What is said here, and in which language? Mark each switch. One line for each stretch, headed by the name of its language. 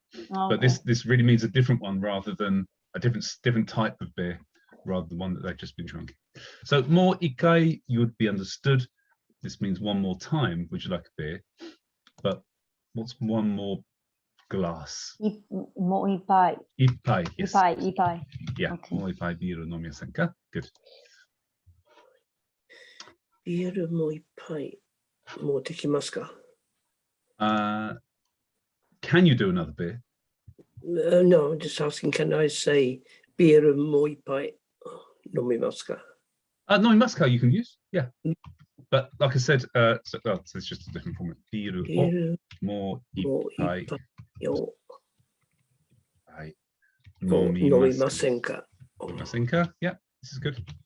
English: But this really means a different one rather than a different type of beer rather than one that they've just been drinking. So more ikai, you would be understood. This means one more time. Would you like a beer? But what's one more glass?
Japanese: もう一杯。 Ippai.
English: Yes.
Japanese: 一杯。
English: Yeah. Okay.
Japanese: もう一杯ビール飲みませんか?
English: Good.
Japanese: ビールもう一杯持ってきますか?
English: Can you do another beer? No, I'm just asking, can I say
Japanese: ビールもう一杯飲みますか?
English: No, in Moscow you can use, yeah. But like I said, so it's just a different format.
Japanese: Biru o mo ippai nomimasen ka.
English: Yeah, this is good.